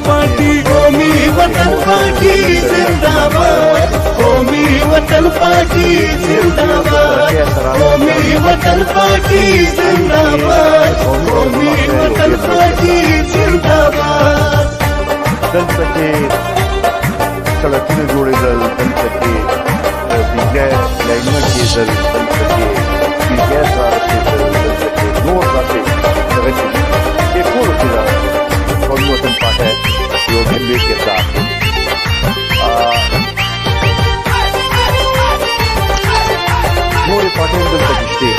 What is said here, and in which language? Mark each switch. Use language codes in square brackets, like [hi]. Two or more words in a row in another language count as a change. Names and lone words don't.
[ur] پارٹی قومی وطن پارٹی زندہ باد قومی وطن پارٹی زندہ باد قومی وطن پارٹی زندہ باد قومی وطن پارٹی زندہ باد [ps] دلته کې سړکونه جوړېدل دلته کې بجلی لاینونه کېدل دلته کې ګیس رارسېدل دلته کې نور داسې دغه چې ټولو کې د قومي وطن پارټۍ یو لوی کردار دی نورې پارټۍ هم دلته کې شته